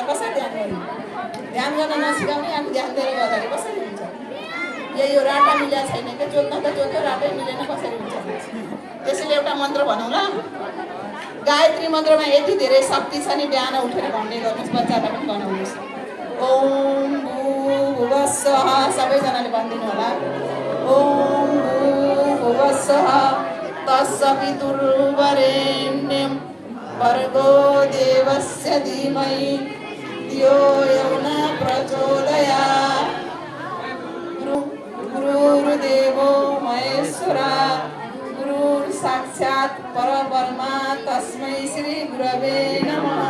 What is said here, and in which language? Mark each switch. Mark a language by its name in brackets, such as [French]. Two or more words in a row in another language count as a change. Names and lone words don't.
[Nepali] कसरी ध्यान गर्ने? ध्यान गर्न नसिकाउने अनि ध्यान दिएर गर्दाखेरि कसरी हुन्छ? यही हो, राटा मिलेको छैन क्या। जोत्न त जोत्यो, राटै मिलेन, कसरी हुन्छ? त्यसैले एउटा मन्त्र भनौँ ल। गायत्री मन्त्रमा यति धेरै शक्ति छ नि, बिहान उठेर भन्ने गर्नुहोस्, बच्चालाई पनि बनाउनुहोस्। [Sanskrit] ओम भूर्भुवः स्वः, [Nepali] सबैजनाले भनिदिनु होला। [Sanskrit] ओम भूर्भुवः स्वः तत्सवितुर्वरेण्यं भर्गो देवस्य धीमहि धियो यो न प्रचोदयात्। गुरुर्देवो महेश्वरा गुरुर्साक्षात् परब्रह्म तस्मै श्री गुरवे नमः।